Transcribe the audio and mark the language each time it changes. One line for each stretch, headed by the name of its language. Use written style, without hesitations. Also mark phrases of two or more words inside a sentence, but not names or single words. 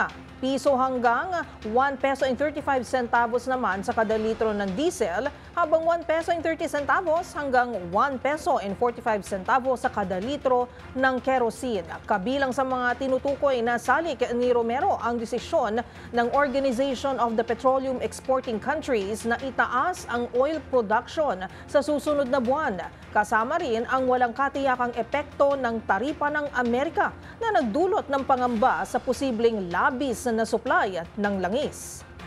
Filipino: Piso hanggang
English: 1 peso and 35 centavos
Filipino: naman sa kada litro ng diesel, habang
English: 1 peso and 30 centavos
Filipino: hanggang
English: 1 peso and 45 centavos
Filipino: sa kada litro ng kerosene. Kabilang sa mga tinutukoy na salik ni Romero ang desisyon ng Organization of the Petroleum Exporting Countries na itaas ang
English: oil production
Filipino: sa susunod na buwan. Kasama rin ang walang katiyakang epekto ng taripa ng Amerika na nagdulot ng pangamba sa posibleng labis na supply ng langis.